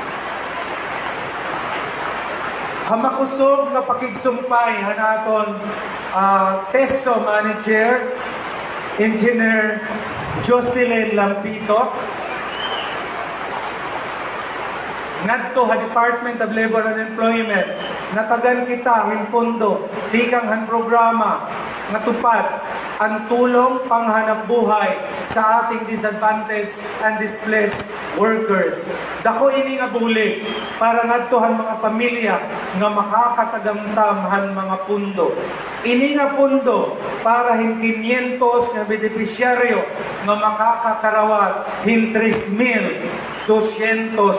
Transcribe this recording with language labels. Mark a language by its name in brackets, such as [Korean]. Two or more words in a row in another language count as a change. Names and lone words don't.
[Waray] Hamakusog na pakigsumpay hanaton Peso Manager Engineer Jocelyn Lampito, ngadto ha Department of Labor and Employment, natagan kita himpundo tikang han programa nga tupad ang tulong panghanap buhay sa ating [English] disadvantaged and displaced workers. [Waray] Dako ini nga bulig para ngadtohan mga pamilya nga makakatagamtam han mga pundo. Ini nga pundo para hin 500 nga benepisyaryo nga makakakarawat hin 3,250.